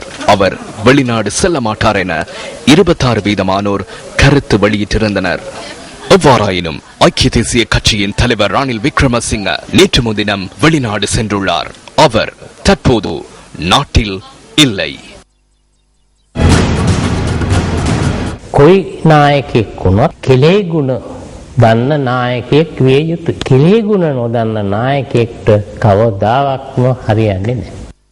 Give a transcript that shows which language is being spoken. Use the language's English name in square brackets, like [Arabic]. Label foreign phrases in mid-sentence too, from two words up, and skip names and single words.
[Tamil] அவர் வெளிநாடு செல்ல மாட்டார் என 26% கருத்து வெளியிட்டிருந்தனர். எவ்வாறாயினும் ஐக்கிய தேசிய கட்சியின் தலைவர் ரணில் விக்ரமசிங்க நேற்று முன்தினம் வெளிநாடு சென்றுள்ளார். அவர் தற்போது நாட்டில் இல்லை. [Sinhala] කොයි නායකෙක් වුණත් කෙලේ ගුණ දන්න නායකයෙක් විය යුතුයි. කෙලේ ගුණ නොදන්න නායකයෙක්ට කවදාවත්ම හරියන්නේ නැහැ.